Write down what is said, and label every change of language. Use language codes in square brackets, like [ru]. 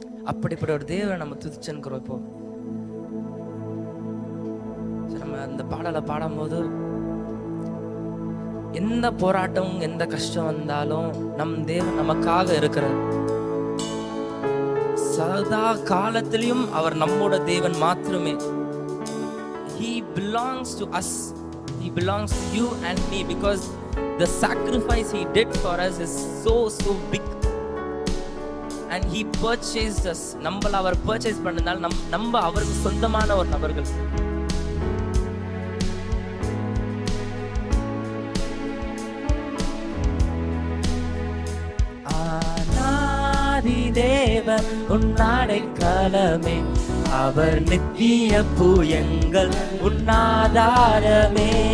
[ta] அப்படிப்பட்ட ஒரு தேவனை நம்ம துதிச்சுக்கிறோம். இப்போ நம்ம அந்த பாடலை பாடும்போது எந்த போராட்டம் எந்த கஷ்டம் வந்தாலும் நம் தேவன் நமக்காக இருக்கிறார். சதா காலத்திலையும் அவர் நம்மோட தேவன் மாத்திரமே. [en] He belongs to us. He belongs to you and me because the sacrifice he did for us is so big. And he purchased us. [ta] நம்மள அவர் purchase பண்ணதால் நம்ம அவருக்கு சொந்தமான ஒரு நபர்கள். ஆனாதி தேவன் உன்னாடைக்கலமே, அவர் நித்திய புயங்கள் உன்னாதாரமே.